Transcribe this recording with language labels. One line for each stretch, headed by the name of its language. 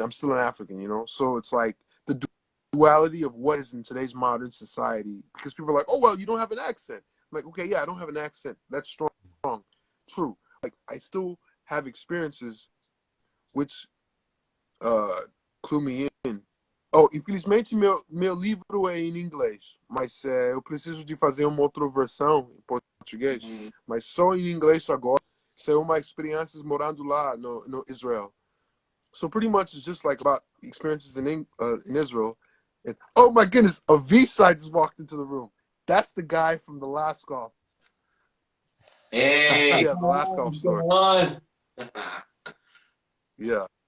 English: I'm still an African, So it's like the duality of what is in today's modern society. Because people are like, oh well, you don't have an accent. I'm like, okay, yeah, I don't have an accent. That's strong, true. Like I still have experiences which clue me in.
Portuguese: Oh, infelizmente meu livro é em inglês, mas eu preciso de fazer uma outra versão em português, mas só em inglês agora. São uma experiências morando lá no Israel.
English: So pretty much it's just like about experiences in Israel. And oh my goodness, Avishai just walked into the room. That's the guy from the last golf. Hey, yeah, the last golf store. Yeah.